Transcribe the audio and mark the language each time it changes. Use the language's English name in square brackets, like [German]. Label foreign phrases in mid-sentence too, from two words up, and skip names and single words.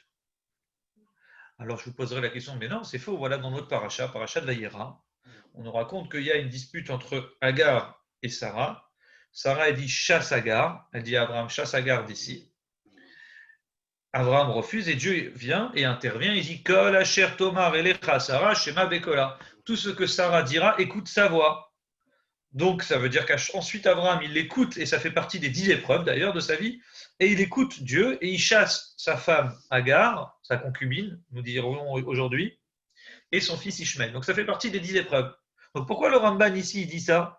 [French] Alors je vous poserai la question, mais non, c'est faux, voilà dans notre paracha de Vayera, on nous raconte qu'il y a une dispute entre Agar et Sarah. Sarah, elle dit chasse Agar, elle dit à Abraham chasse Agar d'ici. Abraham refuse et Dieu vient et intervient. Il dit [Hebrew] כל אשר תאמר אליך שרה שמע בקולה. [French] Tout ce que Sarah dira, écoute sa voix. Donc ça veut dire qu'ensuite Abraham il l'écoute et ça fait partie des 10 épreuves d'ailleurs de sa vie. Et il écoute Dieu et il chasse sa femme Agar, sa concubine, nous dirons aujourd'hui, et son fils Ishmael. Donc ça fait partie des 10 épreuves. Donc pourquoi le Ramban ici il dit ça?